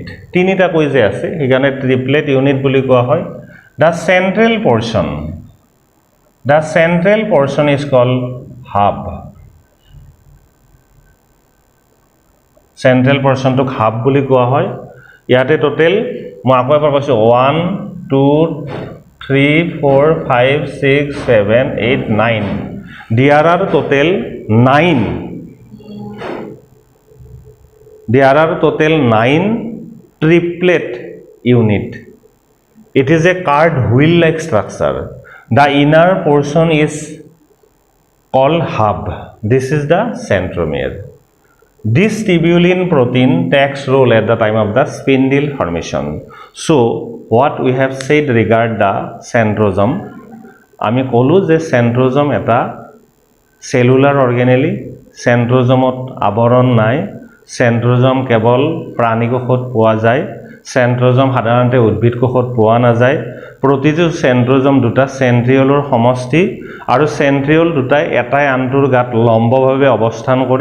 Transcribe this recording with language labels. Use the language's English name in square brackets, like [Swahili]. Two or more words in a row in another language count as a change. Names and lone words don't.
[Assamese] তিনিটা কই যে আছে এখানে [English] triplet unit [Assamese] বুলি কোৱা হয়. [English] The central portion is called hub. Central portion to hub [Assamese] বুলি কোৱা হয়. ইয়াতে টোটাল মই আকৌ এবাৰ কৈছো 1 2 3 4 5 6 7 8 9. [English] There are total 9 triplet unit. It is a card wheel like structure. The inner portion is called hub. This is the centromere. This tubulin protein takes role at the time of the spindle formation. So what we have said regard the centrosome, [Assamese] আমি কলো যে centrosome এটা [English] cellular organelle. [Assamese] Centrosomত আবৰণ নাই. Centrosome কেৱল প্ৰাণী কোষত পোৱা যায়. Centrosome সাধাৰণতে উদ্ভিদ কোষত পোৱা নাযায়. প্ৰতিটো centrosome দুটা centrioleৰ সমষ্টি আৰু centriole দুটাই এটাই আনটোৰ গাত লম্বভাৱে অৱস্থান কৰে.